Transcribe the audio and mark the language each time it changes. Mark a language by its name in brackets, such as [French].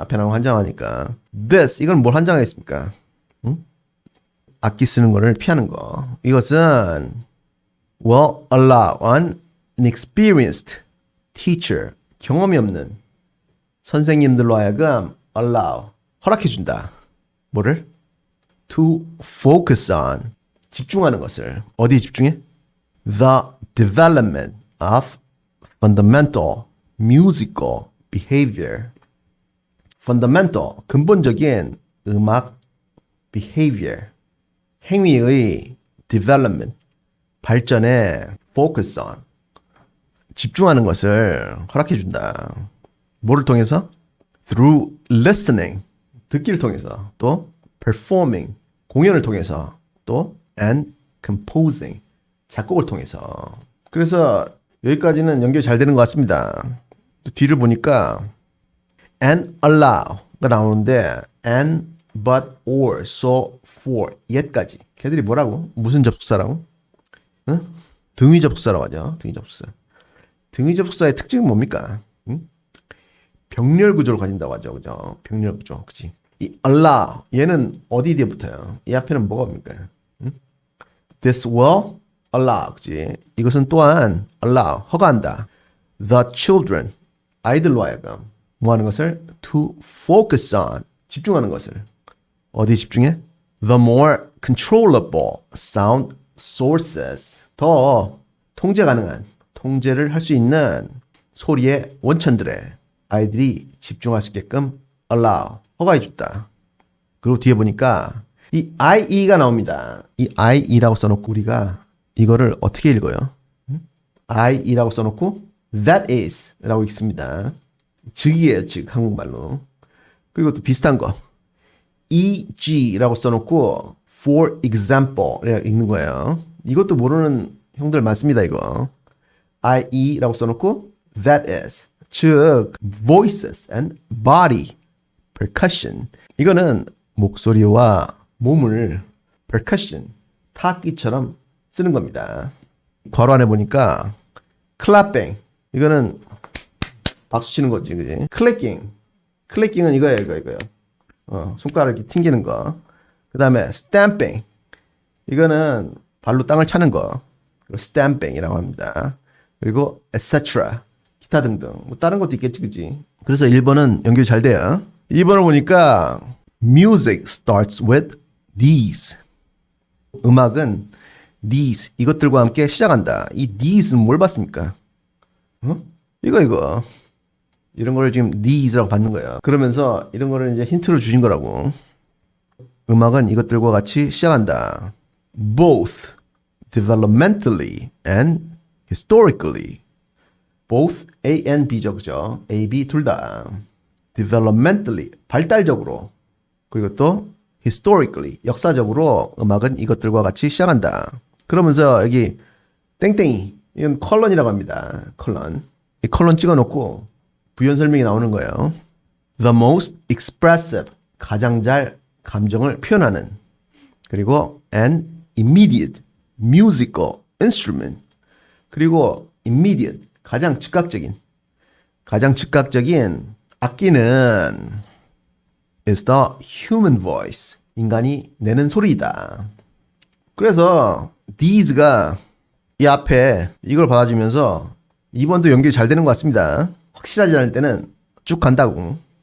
[Korean] 앞에 나오면 한정하니까. this 이건 뭘 한정하겠습니까? 악기 쓰는 거를 피하는 거. 이것은 [English] will allow an inexperienced teacher, [Korean] 경험이 없는 선생님들로 하여금 allow, 허락해준다. 뭐를? [English] to focus on, [Korean] 집중하는 것을. 어디에 집중해? [English] The development of fundamental musical behavior. [Korean] fundamental, 근본적인 음악 behavior, 행위의 development, 발전에 [English] focus on, [Korean] 집중하는 것을 허락해준다. 뭐를 통해서? [English] through listening, [Korean] 듣기를 통해서, 또 performing, 공연을 통해서, 또 and composing, 작곡을 통해서. 그래서 여기까지는 연결이 잘 되는 것 같습니다. 또 뒤를 보니까 and allow가 나오는데 and, but, or, so, for, yet까지. 걔들이 뭐라고? 무슨 접속사라고? 응? 등위 접속사라고 하죠. 등위 접속사. 등위 접속사의 특징은 뭡니까? 응? 병렬 구조를 가진다고 하죠. 그죠? 병렬 구조. 그치? 이 allow, 얘는 어디 뒤에 붙어요? 이 앞에는 뭐가 옵니까? 응? [English] This will allow. [Korean] 그치? 이것은 또한 allow, 허가한다. [English] The children, [Korean] 아이들로 하여금 뭐 하는 것을? [English] To focus on, [Korean] 집중하는 것을. 어디에 집중해? [English] The more controllable sound sources, [Korean] 더 통제 가능한, 통제를 할 수 있는 소리의 원천들에 아이들이 집중할 수 있게끔 allow, 허가해 줬다. 그리고 뒤에 보니까 이 IE가 나옵니다. 이 IE라고 써놓고 우리가 이거를 어떻게 읽어요? IE라고 써놓고 [English] that is [Korean] 라고 읽습니다. 즉이에요, 즉, 한국말로. 그리고 또 비슷한 거. EG라고 써놓고 [English] for example [Korean] 이렇게 읽는 거예요. 이것도 모르는 형들 많습니다, 이거. IE라고 써놓고 [English] that is. 즉, voices and body, percussion. [Korean] 이거는 목소리와 몸을 percussion, 타악기처럼 쓰는 겁니다. 괄호 안에 보니까 clapping. 이거는 박수 치는 거지, 그지? 클래킹. 클래킹은 이거예요, 이거요. 손가락 이렇게 튕기는 거. 그 다음에 stamping. 이거는 발로 땅을 차는 거. stamping이라고 합니다. 그리고 etc. 기타 등등. 뭐 다른 것도 있겠지, 그지? 그래서 1번은 연결이 잘 돼요. 2번을 보니까 [English] music starts with these. [Korean] 음악은 these, 이것들과 함께 시작한다. 이 these는 뭘 봤습니까? 이거. 이런 거를 지금 these라고 받는 거예요. 그러면서 이런 거를 이제 힌트를 주신 거라고. 음악은 이것들과 같이 시작한다. [English] Both developmentally and historically. Both A and B죠, [Korean] 그죠? A, B 둘 다. Developmentally, 발달적으로. 그리고 또 historically, 역사적으로 음악은 이것들과 같이 시작한다. 그러면서 여기 땡땡이, 이건 컬런이라고 합니다. 컬런. 이 컬런 찍어놓고 부연 설명이 나오는 거예요. [English] The most expressive, [Korean] 가장 잘 감정을 표현하는. 그리고 [English] an immediate musical instrument. 그리고 immediate, [Korean] 가장 즉각적인 악기는 [English] is the human voice. [Korean] 인간이 내는 소리이다. 그래서 these가 이 앞에 이걸 받아주면서 2번도 연결이 잘 되는 것 같습니다. 확실하지 않을 때는 쭉 간다고.